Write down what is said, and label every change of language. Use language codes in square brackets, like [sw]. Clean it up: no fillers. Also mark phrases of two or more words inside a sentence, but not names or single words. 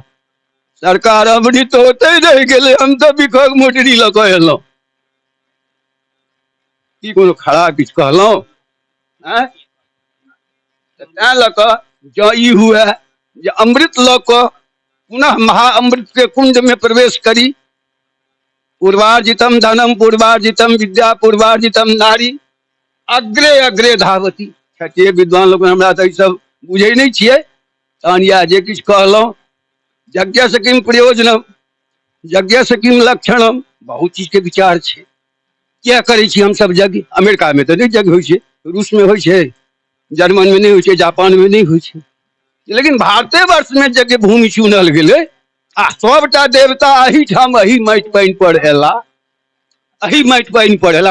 [mai] सरकार अमृत होते रहि गेलै, हम तऽ बिखक मोटरी लऽ कऽ एलहुँ। की कोनो खराब किछु कहलहुँ? तैं लऽ कऽ जँ ई हुए जे अमृत लऽ कऽ पुनः महाअमृत के कुंड में प्रवेश करी। [sa] पूर्वार्जितम धनम पूर्वार्जितम विद्या पूर्वार्जितम नारी अग्रे अग्रे धावती। [mai] क्षत्रिय विद्वान लोग हमरा तऽ ई सब बुझै नहीं छियै, तहन या जे किछु कहलहुँ। [sa] यज्ञ से किम प्रयोजनम, यज्ञ से किम लक्षणम, [mai] बहुत चीज के विचार छै। क्या करै छी हमसब यज्ञ? अमेरिका में तऽ नहीं यज्ञ होइ छै, रूस में होइ छै, जर्मन में नहीं होइ छै, जापान में नहीं होइ छै, लेकिन भारते वर्ष में यज्ञ भूमि चुनल गेलै। आ सबटा देवता एहिठाम एहि माटि पानि पर एला, एहि माटि पानि पर एला।